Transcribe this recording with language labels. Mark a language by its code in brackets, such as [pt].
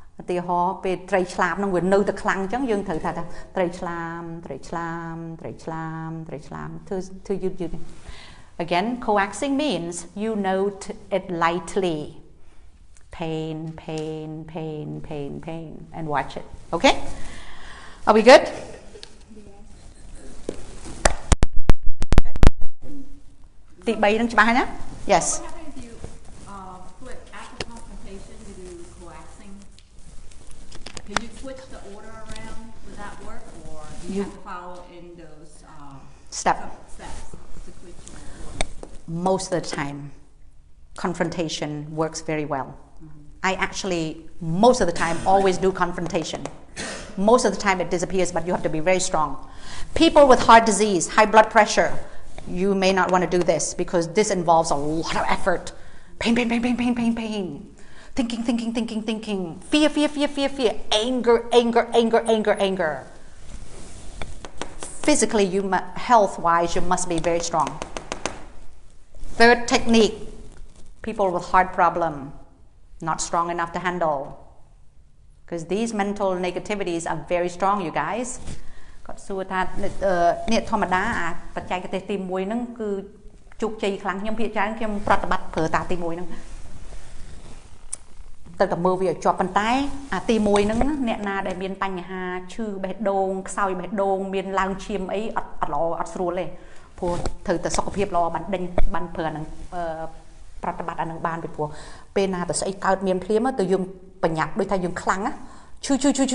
[km] ទីហោពេលត្រីឆ្លាមនឹងវានៅតែខ្លាំងអញ្ចឹងយើងត្រូវថាត្រីឆ្លាមត្រីឆ្លាមត្រីឆ្លាមត្រីឆ្លាមធ្វើយឺត [en] Again coaxing means you note it lightly pain pain pain pain pain and watch it okay are we good [km] ទី3នឹងច្បាស់ហើយណា [en] Yes What happens if you flip after confrontation to do coaxing? Can you switch the order around? Would that work, or do you have to follow in those steps to switch your order? Most of the time confrontation works very well. I actually most of the time always do confrontation. Most of the time it disappears, but you have to be very strong. People with heart disease, high blood pressure, you may not want to do this because this involves a lot of effort. Pain, pain, pain, pain, pain, pain, pain. Thinking, thinking, thinking, thinking. Fear, fear, fear, fear, fear. Anger, anger, anger, anger, anger. Physically, health-wise, you must be very strong. Third technique, people with heart problem, not strong enough to handle. Because these mental negativities are very strong, you guys. [km] គាត់សួរថានេះធម្មតាបច្ចេកទេសទី1ហ្នឹងគឺជោគជ័យខ្លាំងខ្ញុំភាគច្រើនខ្ញុំប្រតិបត្តិប្រើតាទី1ហ្នឹងទៅតែមើលវាឲ្យជាប់ប៉ុន្តែអាទី1ហ្នឹងអ្នកណាដែលមានបញ្ហាឈឺបេះដូងខ្សោយបេះដូងមានឡើងឈាមអីអត់ល្អអត់ស្រួលទេព្រោះត្រូវតែសុខភាពល្អបានដេញបានប្រើអាហ្នឹងប្រតិបត្តិអាហ្នឹងបានពីព្រោះពេលណាតែស្អីកើតមានភ្លាមទៅយើងបញ្ញាប់ដូចថាយើងខ្លាំងណាឈឺគិ